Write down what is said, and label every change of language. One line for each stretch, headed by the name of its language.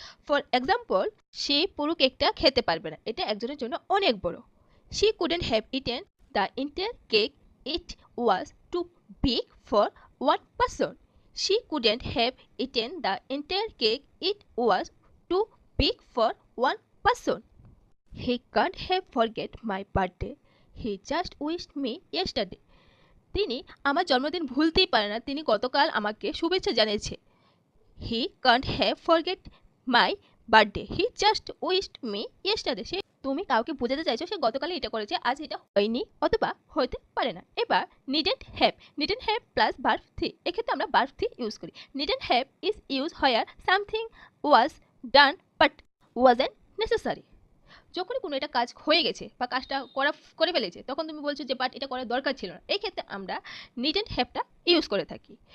English: for example,
Bangla: সে পুরো কেকটা খেতে পারবে না, এটা একজনের জন্য অনেক বড়।
English: She couldn't have eaten the entire cake, it was too big for one person. She couldn't have eaten the entire cake, it was too big for one person. He can't have forget my birthday. He just wished me yesterday.
Bangla: তিনি আমার জন্মদিন ভুলতেই পারে না, তিনি গতকাল আমাকে শুভেচ্ছা জানিয়েছে।
English: He can't have forget my birthday. He just wished me yesterday.
Bangla: সে তুমি কাউকে বোঝাতে চাইছো সে গতকালে এটা করেছে, আজ এটা হয়নি অথবা হতে পারে না। এবার
English: needn't have plus verb three,
Bangla: এক্ষেত্রে আমরা ভার্ব থ্রি ইউজ করি।
English: Needn't have is use where something was done but wasn't necessary.
Bangla: যখনই কোনো একটা কাজ হয়ে গেছে বা কাজটা করে ফেলেছে, তখন তুমি বলছো যে বাট এটা করার দরকার ছিল না, এই ক্ষেত্রে আমরা নিডেন্ট হ্যাভটা ইউজ করে থাকি।